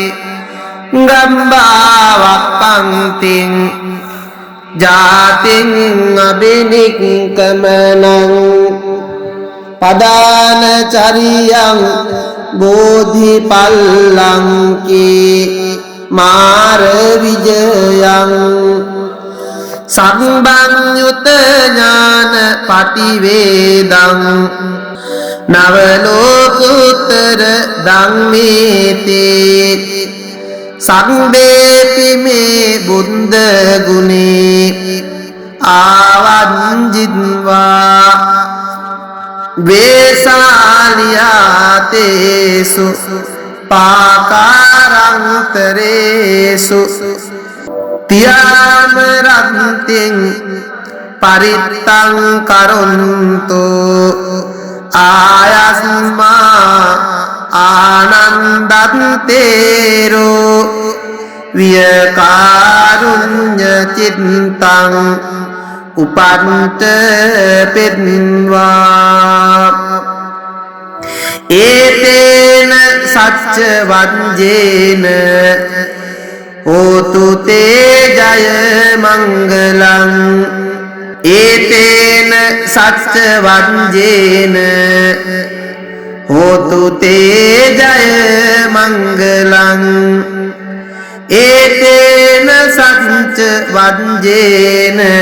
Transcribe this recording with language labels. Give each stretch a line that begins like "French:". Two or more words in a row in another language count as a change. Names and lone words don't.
Pali: ගම්බාවක්ඛන්තිං ජාතින් අබිනික්කමනං පදාන චරියං බෝධිපල්ලංකේ මාර විජයං සම්බන්යුත ඥාන පටිවේදං නවලෝකුත්තර ධම්මේතේ සම්බේපි මේ බුද්ධ ගුණේ ආවංජිත්වා වේසාලියාතේසු පාකාරන්තරේසු තියාම රන්තින් පරිත්තං කරොන්තෝ ආයස්මා ආනන්දත්තේරෝ වියකාරුඤ්ඤ චිත්තං උපන්ත පෙන්වා ඒතේන සච්ච වංජේන හෝතු තේ ජය මංගලං ඒතේන සච්ච වංජේන හෝතු තේ ජය මංගලං ඒතේන සච්ච වංජේන